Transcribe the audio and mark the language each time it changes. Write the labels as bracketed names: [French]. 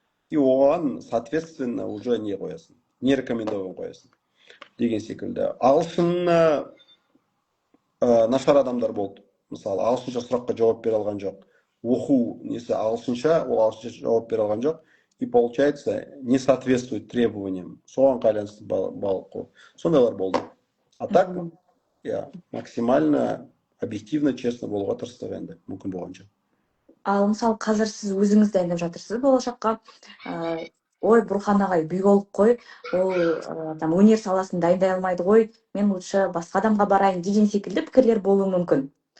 [Kazakh] И оған, соответственно, уже не қоясың, не рекомендован қоясың деген секілді. Ағылшын нашар адамдар болды. Мысалы, ағылшынша сұраққа жауап бере алған жоқ. Оқу несі ағылшынша, ол ағылшынша жауап бере алған жоқ. [Russian] И получается, не соответствует требованиям. [Kazakh] Соған байланысты балл қойды. Сондайлар болды. [Russian] А так, максимально объективно, честно [Kazakh] болуға тырыстық енді, мүмкін болғанша. Ал мысалы қазір сіз өзіңіз дайындап жатырсыз болашаққа. Ой, Бұрхан ағай биолог қой, ол өнер саласын дайындай алмайды ғой, мен лучше басқа адамға барайын деген секілді пікірлер болуы мүмкін.